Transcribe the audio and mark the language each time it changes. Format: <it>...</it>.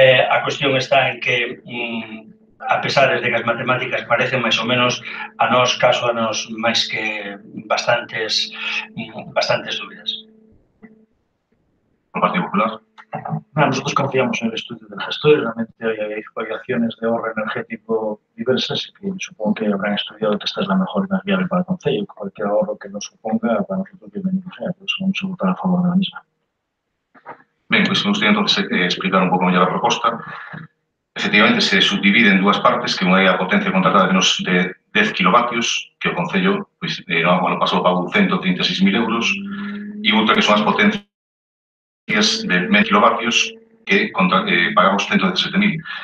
<gl>A cuestión está en que, a pesar de que as matemáticas parecen máis ou menos, caso a nos máis que bastantes dúbidas. O Partido Popular.</gl> <es>Nosotros confiamos en el estudio del gestor, realmente hay variaciones de ahorro energético diversas y supongo que habrán estudiado que esta es la mejor y más viable para el Concello. Cualquier ahorro que nos suponga, para nosotros bienvenido sea, por eso vamos a votar a favor de la misma.</es> <gl>Ben, pois me gustaría entonces explicar un pouco mellor a proposta. Efectivamente, se subdivide en dúas partes, que unha é a potencia contratada de 10 kilovatios, que o Concello, no ano pasado pagou 136.000 euros, e outra que son as potencias de 10 kilovatios, que pagamos 117.000.</gl>